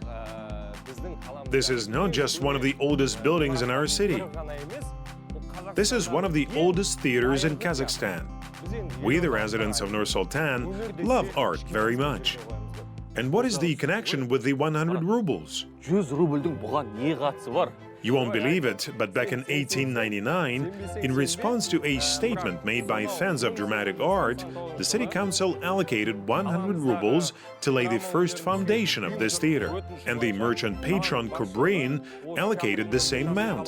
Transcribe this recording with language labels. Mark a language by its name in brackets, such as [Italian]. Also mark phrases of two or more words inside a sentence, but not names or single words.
[English] This is not just one of the oldest buildings in our city. This is one of the oldest theaters in Kazakhstan. We, the residents of Nursultan, love art very much. And what is the connection with the 100 rubles? [Kazakh] 100 рубльдің бұған не қатысы бар? [English] You won't believe it, but back in 1899, in response to a statement made by fans of dramatic art, the city council allocated 100 rubles to lay the first foundation of this theater, and the merchant patron Kubrin allocated the same amount.